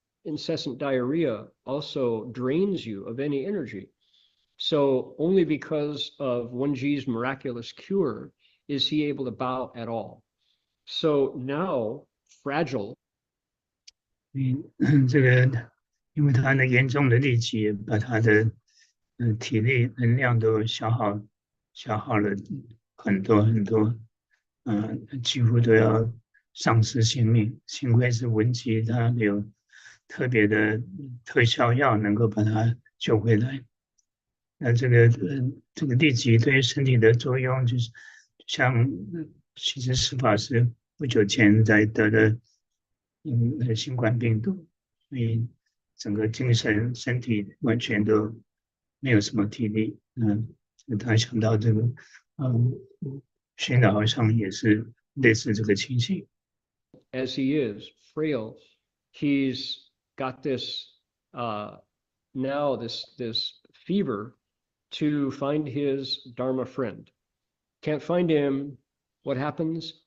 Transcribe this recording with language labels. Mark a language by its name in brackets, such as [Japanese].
[English] Incessant diarrhea also drains you of any energy. So only because of Wenji's miraculous cure is he able to bow at all. So now, fragile. [Chinese] 这个因为他的严重的痢疾，把他的体力能量都消耗了很多，几乎都要丧失性命。幸亏是文集他有特别的特效药能够把他救回来。那这个痢疾对身体的作用，就是像其实释法师不久前才得的新冠病毒，所以整个精神身体完全都没有什么体力。他想到这个宣老和尚也是类似这个情形。 [English] As he is frail, he's got this now this fever to find his Dharma friend. Can't find him. What happens?